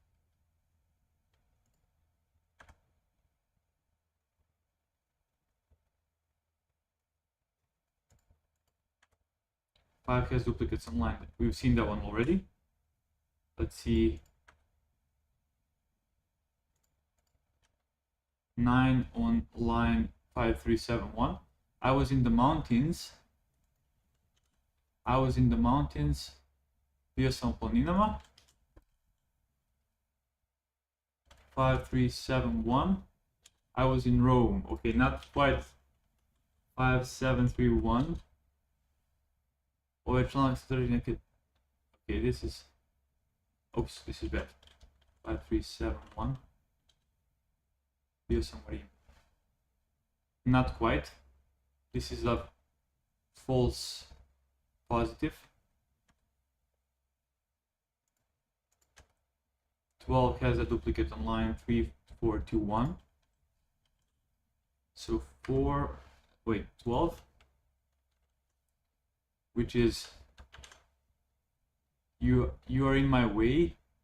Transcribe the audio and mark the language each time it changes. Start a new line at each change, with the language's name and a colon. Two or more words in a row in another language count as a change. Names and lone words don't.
English: Five has duplicates online. We've seen that one already. Let's see. 9 on line 5371. I was in the mountains.
Croatian: Bio sam u planinama.
English: 5371. I was in Rome. Okay, not quite 5731.
Croatian: Ovaj članak sadrži neke...
English: Okay, this is... Oops, this is bad. 5371.
Croatian: Bio sam u Rimu.
English: Not quite. This is a false positive. 12 has a duplicate on line 3421. So 12, which is you are in my way.